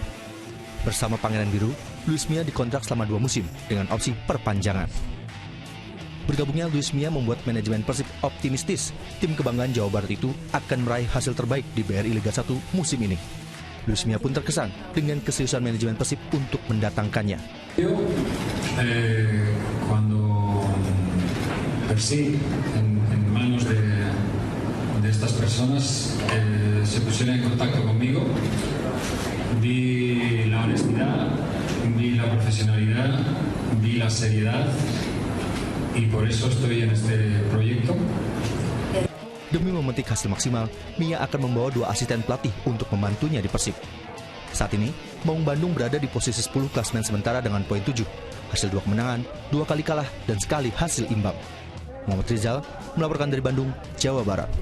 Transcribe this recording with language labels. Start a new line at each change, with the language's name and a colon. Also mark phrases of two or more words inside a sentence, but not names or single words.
Indonesian: Bersama Pangeran Biru, Luis Mia dikontrak selama 2 musim dengan opsi perpanjangan. Bergabungnya Luis Mia membuat manajemen Persib optimistis tim kebanggaan Jawa Barat itu akan meraih hasil terbaik di BRI Liga 1 musim ini. Luis Mia pun terkesan dengan keseriusan manajemen Persib untuk mendatangkannya.
Spanish: Cuando Persib en manos de estas personas se pusieron en contacto conmigo, vi la honestidad, vi la profesionalidad, vi la seriedad. Y por eso estoy en este proyecto.
Indonesian: Demi memetik hasil maksimal, Mia akan membawa 2 asisten pelatih untuk membantunya di Persib. Saat ini, Maung Bandung berada di posisi 10 klasemen sementara dengan poin 7. Hasil 2 kemenangan, 2 kali kalah, dan sekali hasil imbang. Muhammad Rizal melaporkan dari Bandung, Jawa Barat.